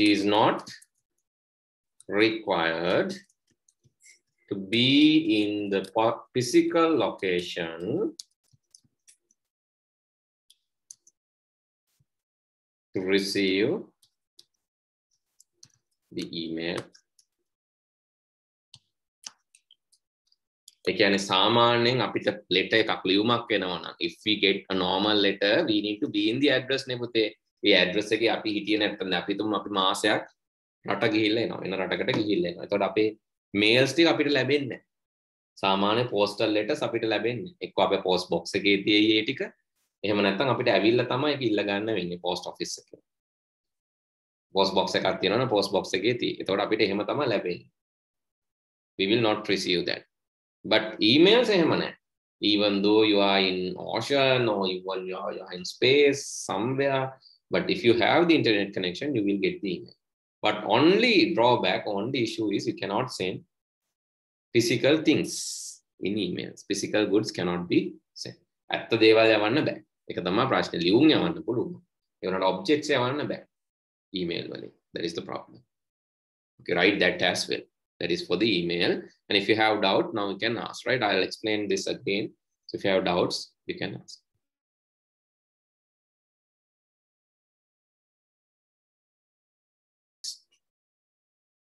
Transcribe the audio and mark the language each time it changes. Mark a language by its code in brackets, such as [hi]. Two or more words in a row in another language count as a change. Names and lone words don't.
[en] is not required to be in the physical location to receive the email. [si] ඒ කියන්නේ සාමාන්‍යයෙන් අපිට letter එකක් ලියුමක් එනවා නම් [en] if we get a normal letter we need to be in the address [si] නේ පුතේ. ඒ address එකේ අපි හිටියේ නැත්නම් අපි තුමු අපි මාසයක් රට ගිහිල්ලා එනවා. වෙන රටකට ගිහිල්ලා එනවා. එතකොට අපේ mails ටික අපිට ලැබෙන්නේ නැහැ. සාමාන්‍ය [en] postal letters [si] අපිට ලැබෙන්නේ. එක්ක අපේ [en] post box [si] එකේ තියෙයි ඒ ටික. එහෙම නැත්නම් අපිට ඇවිල්ලා තමයි ඒක ඉල්ල ගන්න වෙන්නේ [en] post office [si] එකේ. [en] post box [si] එකක් තියෙනවා නම් [en] post box [si] එකේ තියෙයි. එතකොට අපිට එහෙම තමයි ලැබෙන්නේ. [en] We will not receive that. But emails [si] එහෙම නැහැ. [en] Even though you are in ocean or even you are in space somewhere, but if you have the internet connection, you will get the email. But only drawback, only issue is you cannot send physical things in emails. Physical goods cannot be sent. [si] ඇත්ත දේවල් යවන්න බෑ. ඒක තමයි ප්‍රශ්නේ. ලියුම් යවන්න පුළුවන්. ඒ වුණාට objects යවන්න බෑ. email වලින්. [en] That is the problem. Okay, write that as well. That is for the email. And if you have doubt, now you can ask, right? I'll explain this again. So if you have doubts, you can ask. Service categories.